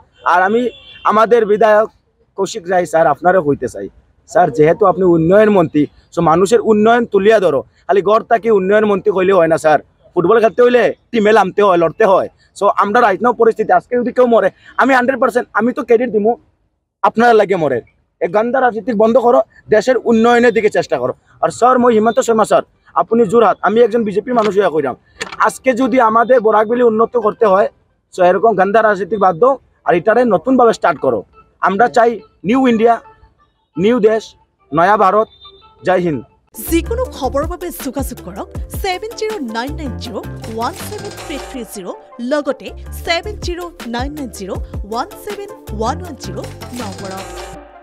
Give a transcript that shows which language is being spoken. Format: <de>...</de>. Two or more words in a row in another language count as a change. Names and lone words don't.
<bn>আর আমি আমাদের বিধায়ক কৌশিক রায় স্যার আপনারও হইতে চাই স্যার, যেহেতু আপনি উন্নয়ন মন্ত্রী, সো মানুষের উন্নয়ন তুলিয়া ধরো। খালি গড় তাকে উন্নয়ন মন্ত্রী কইলে হয় না স্যার, ফুটবল খেলতে হইলে টিমে নামতে হয়, লড়তে হয়। সো আমরা</bn> <en>right now</en> <bn>পরিস্থিতি আজকে যদি কেউ মরে, আমি 100% আমি তো ক্রেডিট দিব আপনারা লাগে মরে। এই গান্দা রাজনীতি বন্ধ করো, দেশের উন্নয়নের দিকে চেষ্টা করো। আর স্যার মই হিমন্ত শর্মা স্যার, আপনি জোরহাট, আমি একজন বিজেপি মানুষ হইয়া কইরাম, আজকে যদি আমাদের বরাকবেলি উন্নত করতে হয়, সো এরকম গান্ধা রাজনীতি বাদ দাও আর এটারে নতুনভাবে স্টার্ট করো। আমরা চাই</bn> <en>New India,</en> <bn>নিউ দেশ, নয়া ভারত।</bn> <hi>जय हिंद।</hi> <as>যিকোনো খবৰৰ বাবে যোগাযোগ কৰক 7099017330 লগতে 7099017110 নম্বৰত।</as>